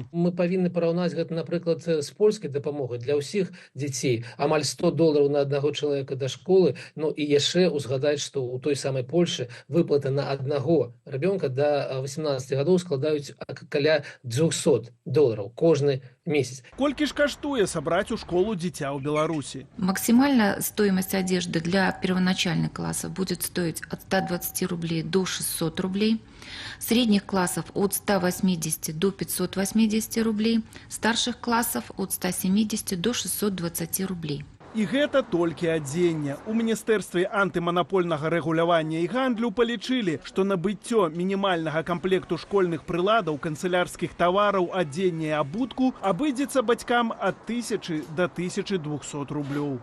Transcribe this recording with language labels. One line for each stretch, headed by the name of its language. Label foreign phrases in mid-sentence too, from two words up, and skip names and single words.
Belarusian: Мы павінны параўнаць гэта, напрыклад, з польскай дапамогай для ўсіх дзяцей. Амаль $100 на аднаго чалавека да школы. Ну і яшчэ узгадаць, што ў той самай Польшы выплаты на аднаго ребёнка да 18 гадоў складаюць каля $200 кожны месяц. Колькі ж каштуе сабраць у школу дзіця ў Беларуси?
Russian: Максимальная стоимость одежды для первоначальных классов будет стоить от 120 рублей до 600 рублей, средних классов от 180 до 580 рублей, старших классов от 170 до 620 рублей.
Belarusian: І гэта толькі адзенне. У Міністэрстве антыманапольнага рэгулявання і гандлю палічылі, што набыццё мінімальнага камплекту школьных прыладаў, канцылярскіх тавараў, адзення і абутку абыдзецца бацькам ад 1000 до 1200 рублёў.